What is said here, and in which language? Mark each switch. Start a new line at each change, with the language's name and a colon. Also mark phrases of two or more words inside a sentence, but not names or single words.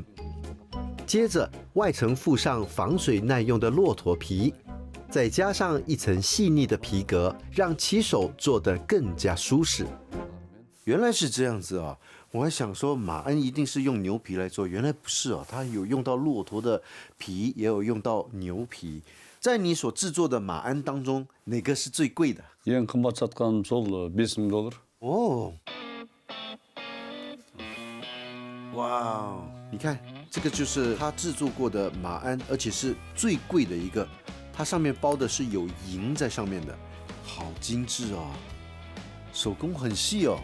Chinese: 接着，外层附上防水耐用的骆驼皮，再加上一层细腻的皮革，让骑手做得更加舒适。原来是这样子啊！我还想说马鞍一定是用牛皮来做，原来不是哦，它有用到骆驼的皮，也有用到牛皮。在你所制作的马鞍当中，哪个是最贵的？
Kazakh: ең қымбат сатқаным сол $5000。
Chinese: 哦，哇，你看这个就是他制作过的马鞍，而且是最贵的一个，它上面包的是有银在上面的，好精致哦，手工很细哦。